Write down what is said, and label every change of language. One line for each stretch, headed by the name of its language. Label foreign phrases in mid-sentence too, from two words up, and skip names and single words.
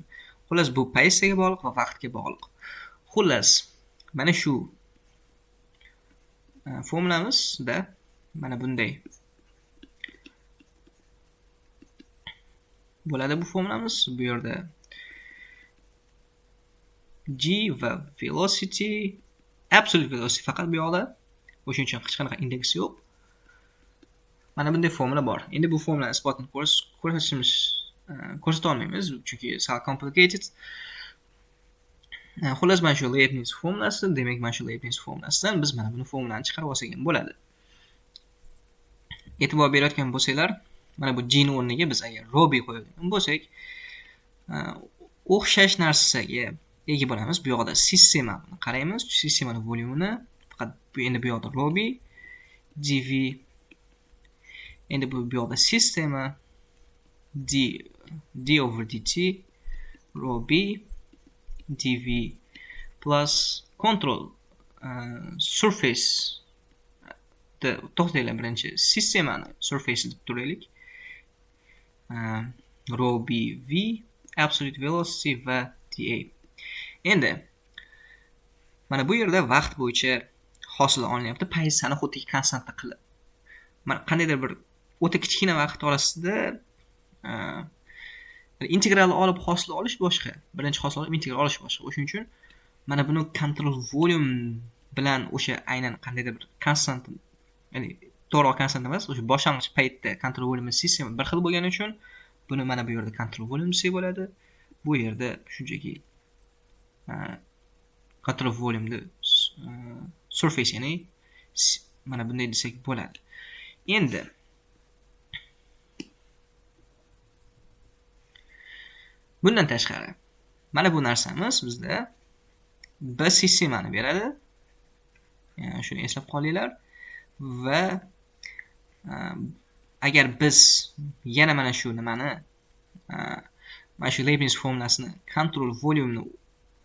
Uzbek: Xullas bu pozitsiyaga bog'liq va vaqtga bog'liq. Xullas mana shu formulamizda mana bunday bo'ladi bu formulamiz. Bu yerda g va velocity,
English: absolute velocity
Uzbek: faqat bu yoqda. O'shuning uchun hech qanaqa indeks yo'q. Mana bunday formula bor. Endi bu formulani isbotini ko'rsata olmaymiz, chunki sal complicated. Xullas mana shu Leibniz formulasi, demak mana shu Leibniz formulasidan biz mana buni formulani chiqarib olsak ham bo'ladi. E'tibor berayotgan bo'lsanglar, mana bu g ni o'rniga biz agar
English: rho b
Uzbek: qo'yadigan bo'lsak, o'xshash narsaga ega bo'lamiz. Bu yoqda sistemani qaraymiz, sistemaning volyumini, faqat endi bu yoqda
English: rho b dv.
Uzbek: Endi bu yoqda sistema
English: d over dt rho b dv plus control surface
Uzbek: to'xtanglar, birinchi sistemani surface deb turaylik.
English: Rho b v absolute velocity
Uzbek: va dA. Endi mana bu yerda vaqt bo'yicha hosil olinyapti, pozitsiyani xuddi konstanta qilib. Mana qandaydir bir o'ta kichkina vaqt orasida integralni olib hosil olish boshqa, birinchi hosil olib integral olish boshqa. O'shuning uchun mana buni
English: control volume
Uzbek: bilan o'sha aynan qandaydir bir konstant, ya'ni to'g'ri konstant emas, o'sha boshlang'ich paytda
English: control volume
Uzbek: sistema bir xil bo'lgani uchun buni mana bu yerda
English: control volume
Uzbek: desak bo'ladi. Bu yerda shunchaki
English: control volume surface,
Uzbek: ya'ni mana bunday desak bo'ladi. Endi bundan tashqari mana bu narsamiz bizda bir sistemani beradi. Yani shuni eslab qolinglar. Va agar biz yana mana shu nimani, mana shu Leibniz formulasini
English: control volume
Uzbek: ni